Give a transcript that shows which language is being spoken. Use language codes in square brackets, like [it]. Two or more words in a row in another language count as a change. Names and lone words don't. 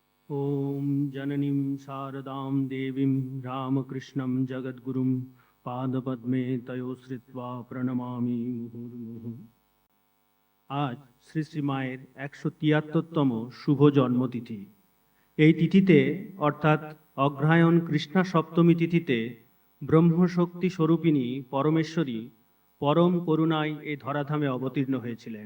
[sa] ॐ जननीं शारदां देवीं रामकृष्णं जगद्गुरुं पादपद्मे तयोश्रित्वा प्रणमामि मुहुर्मुहुः। [bn] আজ শ্রী শ্রী মায়ের ১৭৩তম শুভ জন্মতিথি। এই তিথিতে অর্থাৎ অগ্রহায়ণ কৃষ্ণা সপ্তমী তিথিতে ব্রহ্মশক্তি স্বরূপিণী পরমেশ্বরী পরম করুণায় এই ধরাধামে অবতীর্ণ হয়েছিলেন।